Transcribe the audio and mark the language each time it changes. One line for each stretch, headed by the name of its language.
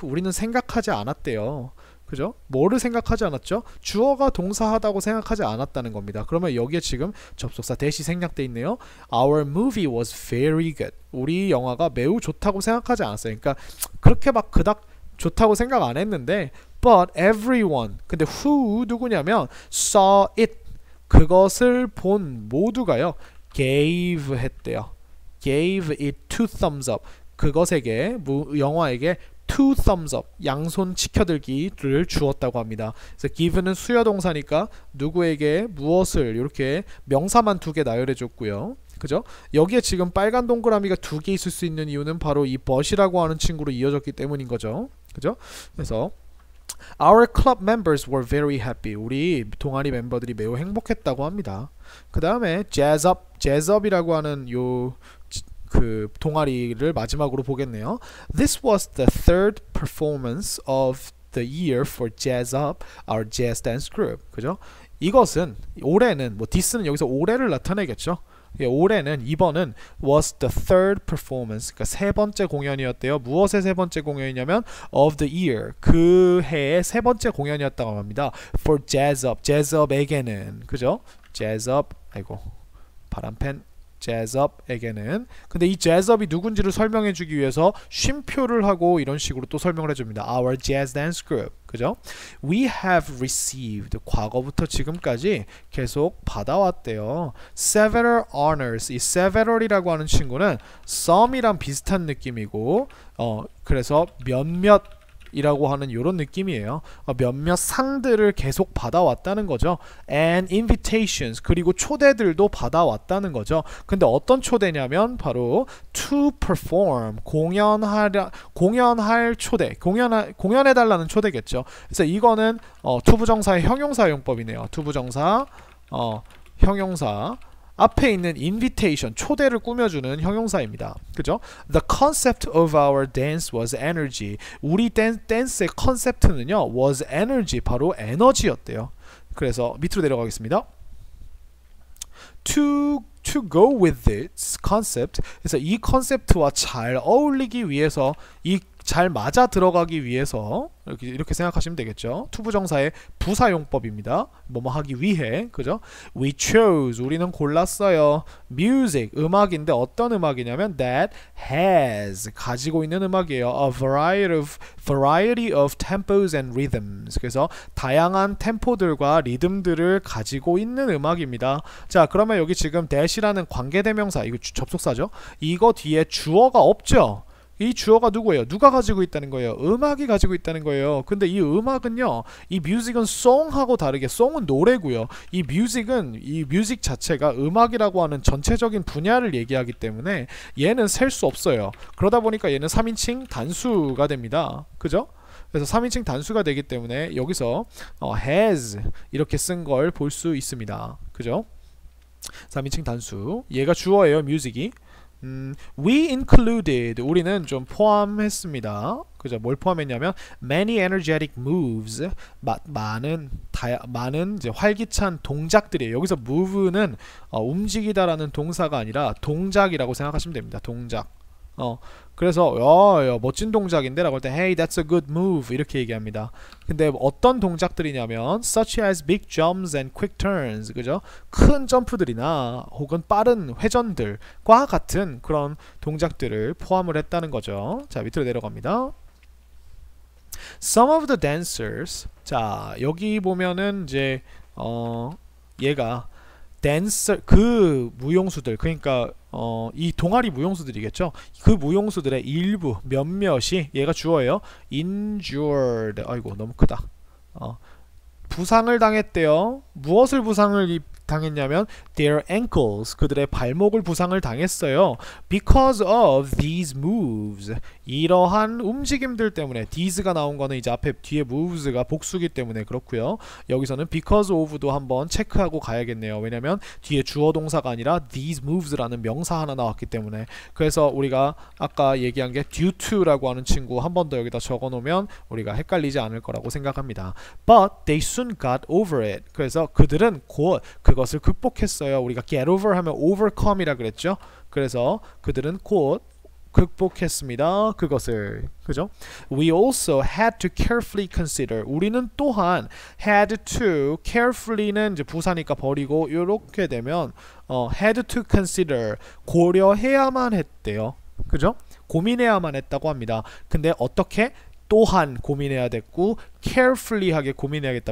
Korean: 우리는 생각하지 않았대요. 그죠? 뭐를 생각하지 않았죠? 주어가 동사하다고 생각하지 않았다는 겁니다. 그러면 여기에 지금 접속사 대시 생략돼 있네요.
English: Our movie was very good.
Korean: 우리 영화가 매우 좋다고 생각하지 않았어요. 그러니까 그렇게 막 그닥 좋다고 생각 안 했는데
English: but everyone.
Korean: 근데
English: who
Korean: 누구냐면
English: saw it.
Korean: 그것을 본 모두가요.
English: gave
Korean: 했대요.
English: gave it two thumbs up.
Korean: 그것에게 영화에게
English: two thumbs up,
Korean: 양손 치켜들기를 주었다고 합니다. 그래서 give는 수여동사니까 누구에게 무엇을 이렇게 명사만 두 개 나열해 줬고요. 그죠? 여기에 지금 빨간 동그라미가 두 개 있을 수 있는 이유는 바로 이 but이라고 하는 친구로 이어졌기 때문인 거죠. 그죠? 그래서
English: Our club members were very happy.
Korean: 우리 동아리 멤버들이 매우 행복했다고 합니다. 그 다음에 jazz up이라고 하는 그 동아리를 마지막으로 보겠네요.
English: This was the third performance of the year for Jazz Up, our jazz dance group.
Korean: 그죠? 이것은 올해는 this는 여기서 올해를 나타내겠죠. 올해는 이번은
English: was the third performance.
Korean: 그러니까 세 번째 공연이었대요. 무엇의 세 번째 공연이냐면
English: of the year.
Korean: 그 해의 세 번째 공연이었다고 합니다. For Jazz Up, Jazz Up에게는 그죠? Jazz Up, 아이고 바람팬. Jazz Up에게는 근데 이 Jazz Up이 누군지를 설명해 주기 위해서 쉼표를 하고 이런 식으로 또 설명을 해줍니다.
English: Our Jazz Dance Group.
Korean: 그죠?
English: We have received.
Korean: 과거부터 지금까지 계속 받아왔대요.
English: Several honors.
Korean: 이 several이라고 하는 친구는 some이랑 비슷한 느낌이고 그래서 몇몇 이라고 하는 이런 느낌이에요. 몇몇 상들을 계속 받아왔다는 거죠.
English: And invitations.
Korean: 그리고 초대들도 받아왔다는 거죠. 근데 어떤 초대냐면 바로
English: to perform.
Korean: 공연할 초대. 공연해달라는 초대겠죠. 그래서 이거는 투부정사의 형용사용법이네요. 투부정사 형용사 앞에 있는 invitation, 초대를 꾸며주는 형용사입니다. 그죠?
English: The concept of our dance was energy.
Korean: 우리 댄스의 컨셉트는요,
English: was energy,
Korean: 바로 에너지였대요. 그래서 밑으로 내려가겠습니다.
English: To go with this concept.
Korean: 그래서 이 컨셉트와 잘 어울리기 위해서 잘 맞아 들어가기 위해서 이렇게 생각하시면 되겠죠. 투부정사의 부사용법입니다. 뭐뭐 하기 위해. 그죠?
English: We chose.
Korean: 우리는 골랐어요.
English: Music.
Korean: 음악인데 어떤 음악이냐면
English: that has.
Korean: 가지고 있는 음악이에요.
English: A variety of tempos and rhythms.
Korean: 그래서 다양한 템포들과 리듬들을 가지고 있는 음악입니다. 자, 그러면 여기 지금 that이라는 관계대명사, 이거 접속사죠. 이거 뒤에 주어가 없죠. 이 주어가 누구예요? 누가 가지고 있다는 거예요? 음악이 가지고 있다는 거예요. 근데 이 음악은요, 이 뮤직은 송하고 다르게, 송은 노래고요. 이 뮤직 자체가 음악이라고 하는 전체적인 분야를 얘기하기 때문에 얘는 셀 수 없어요. 그러다 보니까 얘는 3인칭 단수가 됩니다. 그죠? 그래서 3인칭 단수가 되기 때문에 여기서 has 이렇게 쓴 걸 볼 수 있습니다. 그죠? 3인칭 단수. 얘가 주어예요, 뮤직이.
English: We included.
Korean: 우리는 좀 포함했습니다. 그죠? 뭘 포함했냐면
English: many energetic moves.
Korean: 많은 이제 활기찬 동작들이에요. 여기서 move는 움직이다라는 동사가 아니라 동작이라고 생각하시면 됩니다. 동작. 그래서 멋진 동작인데 라고 할 때
English: Hey, that's a good move
Korean: 이렇게 얘기합니다. 근데 어떤 동작들이냐면
English: such as big jumps and quick turns.
Korean: 그죠? 큰 점프들이나 혹은 빠른 회전들과 같은 그런 동작들을 포함을 했다는 거죠. 자, 밑으로 내려갑니다. Some of the dancers. 자, 여기 보면은 이제 얘가 댄서, 그 무용수들, 그러니까 이 동아리 무용수들이겠죠. 그 무용수들의 일부, 몇몇이, 얘가 주어예요. injured. 아이고 너무 크다. 부상을 당했대요. 무엇을 부상을 당했냐면
English: their ankles,
Korean: 그들의 발목을 부상을 당했어요.
English: Because of these moves,
Korean: 이러한 움직임들 때문에. these가 나온 거는 이제 앞에 뒤에 moves가 복수기 때문에 그렇고요. 여기서는 because of도 한번 체크하고 가야겠네요. 왜냐면 뒤에 주어 동사가 아니라 these moves라는 명사 하나 나왔기 때문에. 그래서 우리가 아까 얘기한 게 due to라고 하는 친구 한 번 더 여기다 적어 놓으면 우리가 헷갈리지 않을 거라고 생각합니다.
English: But they soon got over it.
Korean: 그래서 그들은 곧 그것을 극복했어요. 우리가 get over 하면 overcome이라 그랬죠. 그래서 그들은 곧 극복했습니다. 그것을. 그죠?
English: We also had to carefully consider.
Korean: 우리는 또한 had to, carefully는 이제 부사니까 버리고 이렇게 되면
English: had to consider,
Korean: 고려해야만 했대요. 그죠? 고민해야만 했다고 합니다. 근데 어떻게? 또한 고민해야 됐고 carefully하게 고민해야겠다.